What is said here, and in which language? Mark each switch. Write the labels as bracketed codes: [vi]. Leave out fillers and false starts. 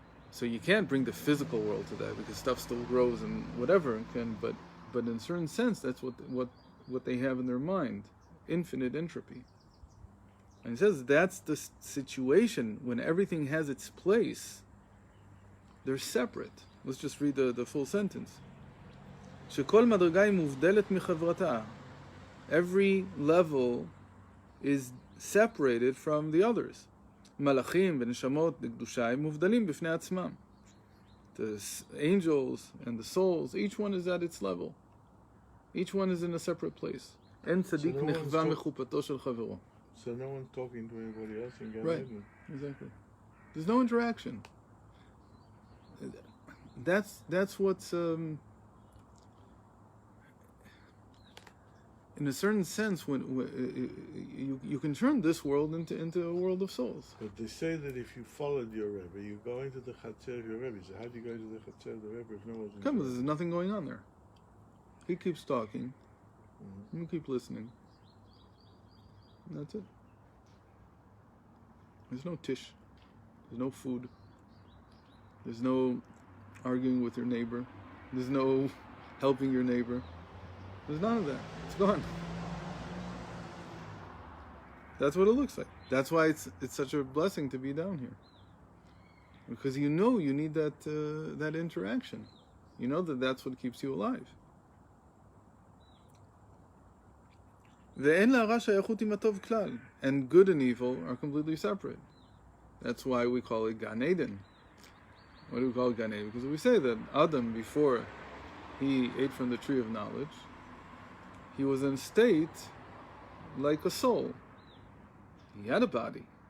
[en] So you can't bring the physical world to that, because stuff still grows and whatever can. But in a certain sense, that's what they have in their mind: infinite entropy. And he says that's the situation when everything has its place. They're separate. Let's just read the full sentence. [he] שכל מדרגה היא מובדלת מחברתה. [en] Every level is separated from the others. [he] מלאכים ונשמות לקדושה הם מובדלים בפני עצמם. [en] The angels and the souls, each one is at its level. Each one is in a separate place. [he] אין צדיק נחווה מחופתו של חברו. [en] So no one's talking to anybody else in Gan Right. Eden. Exactly. There's no interaction. That's what's in a certain sense, when you can turn this world into a world of souls. But they say that if you followed your Rebbe, you go into the Chatzer of your Rebbe. So how do you go into the Chatzer of the Rebbe if no one's in Come, the there's nothing going on there. He keeps talking. You keep listening. And that's it. There's no tish. There's no food. There's no arguing with your neighbor. There's no helping your neighbor. There's none of that. It's gone. That's what it looks like. That's why it's such a blessing to be down here. Because you know you need that interaction. You know that's what keeps you alive. [he] ואין להרע שייכות עם הטוב כלל. [en] And good and evil are completely separate. That's why we call it Gan Eden. Why do we call it Gan Eden? Because we say that Adam, before he ate from the tree of knowledge, he was in a state like a soul. He had a body.